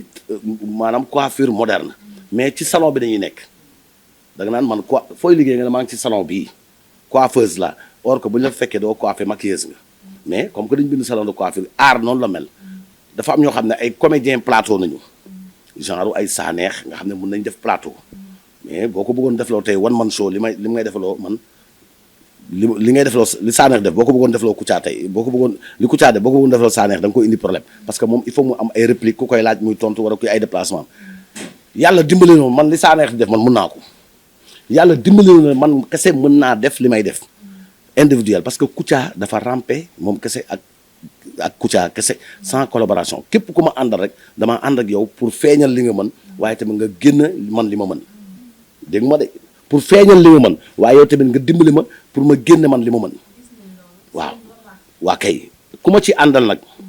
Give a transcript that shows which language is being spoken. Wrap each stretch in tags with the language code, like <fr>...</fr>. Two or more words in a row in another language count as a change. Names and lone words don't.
<wo>maanaam</wo> <fr>coiffure moderne</fr> <wo>mais ci salon bi dañuy nekk da nga naan man quoi fooy liggéey nga ne maa ngi ci salon bii coiffeuse la or que bu ñu la fekkee doo coiffé maquilleuse nga</wo> <fr>mais comme que</fr> <wo>dañu bind</wo> <fr>salon de coiffure art</fr> <wo>noonu la mel dafa am ñoo xam ne ay comédien plateau nañu genre ay saaneex nga xam ne mun nañ def plateau mais boo ko bëggoon defloo tey</wo> <en>one man show</en> <wo>li ngay defaloo man li ngay defloo li Sanex def boo ko bëggoon defloo Kouthia tey boo ko bëggoon li Kouthia def boo ko bëggoon defloo Sanex da nga koy indi</wo> <fr>problème parce que</fr> <wo>moom</wo> <fr>il faut</fr> <wo>mu am ay réplique ku koy laaj muy tontu wala kuy ay déplacement yàlla dimbali na man li Sanex def man mën naa ko yàlla dimbali na man kese mën naa def li may def individuel parce que Kouthia dafa rampe moom kese ak Kouthia kese</wo> <fr>sans collaboration</fr> <wo>képp ku ma àndal rek damaa ànd ak yow pour feeñal li nga mën waaye tamit nga génn man li ma mën dégg ma de pour feeñal li ma mën waaye yow tamit nga dimbali ma pour ma génne man li ma mën waaw waa kay ku ma ci àndal nag</wo>